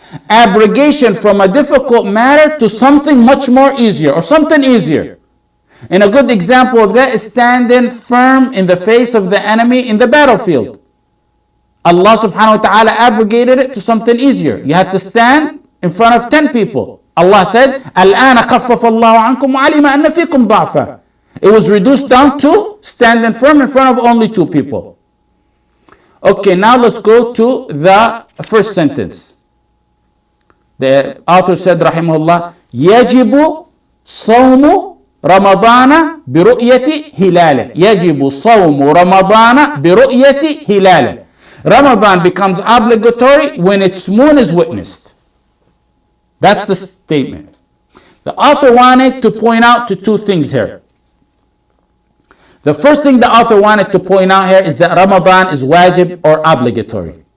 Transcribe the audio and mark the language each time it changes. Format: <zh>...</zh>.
<en>Abrogation from a difficult matter to something much more easier or something easier. And a good example of that is standing firm in the face of the enemy in the battlefield. Allah subhanahu wa ta'ala abrogated it to something easier. You had to stand in front of 10 people. Allah said,</en> <ar>الْآنَ خَفَّفَ اللَّهُ عَنْكُمْ وَعَلِمَ أَنَّ فِيكُمْ ضَعْفًا.</ar> <en>It was reduced down to standing firm in front of only 2 people. Okay, now let's go to the first sentence. The author said,</en> <ar>rahimahullah, يجب صوم رمضان برؤية هلاله. يجب صوم رمضان برؤية هلاله.</ar> <en>Ramadan becomes obligatory when its moon is witnessed. That's the statement. The author wanted to point out to 2 things here. The first thing the author wanted to point out here is that Ramadan is wajib or obligatory.</en>